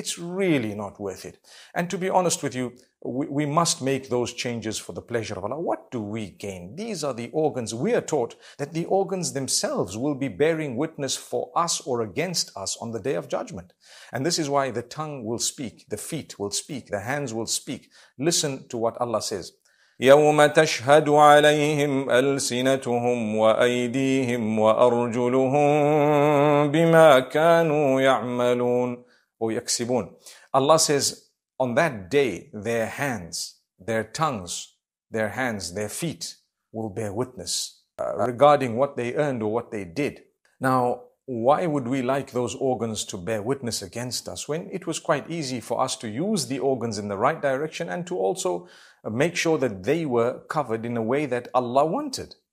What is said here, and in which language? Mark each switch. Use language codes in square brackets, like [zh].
[en] It's really not worth it. And to be honest with you, we must make those changes for the pleasure of Allah. What do we gain? These are the organs. We are taught that the organs themselves will be bearing witness for us or against us on the day of judgment. And this is why the tongue will speak, the feet will speak, the hands will speak. Listen to what Allah says. [ar] يوم تشهد عليهم ألسنتهم وأيديهم وأرجلهم بما كانوا يعملون ويكسبون. [en] Allah says, on that day, their hands, their tongues, their hands, their feet will bear witness regarding what they earned or what they did. Now, why would we like those organs to bear witness against us when it was quite easy for us to use the organs in the right direction and to also make sure that they were covered in a way that Allah wanted?